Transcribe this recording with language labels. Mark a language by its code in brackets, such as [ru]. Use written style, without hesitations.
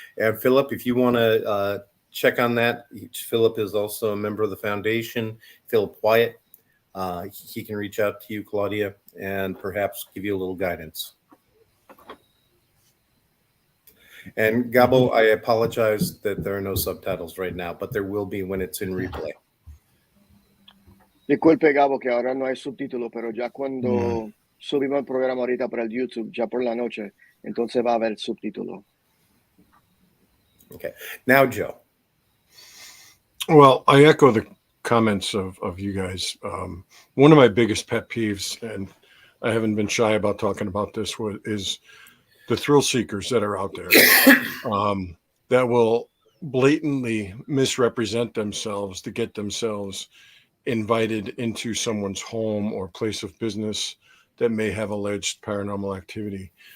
[en] And Philip, if you want to check on that, Philip is also a member of the foundation. Philip Wyatt. He can reach out to you, Claudia, and perhaps give you a little guidance. And Gabo, I apologize that there are no subtitles right now, but there will be when it's in replay. [es] Disculpe, Gabo, que ahora no hay subtítulo, pero ya cuando subimos el programa ahorita para el YouTube, ya por la noche, entonces va a haber subtítulo. [en] Okay. Now, Joe. Well, I echo the comments of you guys. One of my biggest pet peeves, and I haven't been shy about talking about this, is the thrill seekers that are out there that will blatantly misrepresent themselves to get themselves invited into someone's home or place of business that may have alleged paranormal activity.